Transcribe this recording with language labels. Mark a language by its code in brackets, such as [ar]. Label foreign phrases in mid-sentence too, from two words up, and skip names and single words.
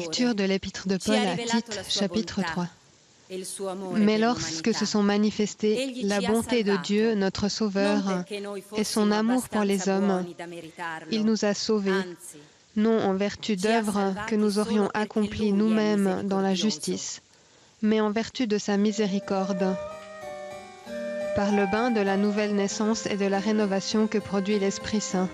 [fr] Lecture de l'épître de [it] ci ha [fr] Paul à [it] rivelato [fr] Tite, [it] la sua [fr] chapitre [it] bontà [fr] 3. [it] e il suo amore [fr] Mais [it] per [fr] lorsque [it] l'umanità, [fr] se sont manifestés [it] Egli la ci ha [fr] bonté de [it] salvato, [fr] Dieu, notre [it] non [fr] Sauveur, [it] perché noi [fr] et son [it] fossimo [fr] amour pour les [it] abbastanza [fr] hommes, [it] buoni da meritarlo, [fr] il nous a sauvés, [it] anzi, [fr] non en vertu d'œuvres que nous aurions accomplies nous-mêmes dans la justice, mais en vertu de sa miséricorde, par le bain de la nouvelle naissance et de la rénovation que produit l'Esprit Saint.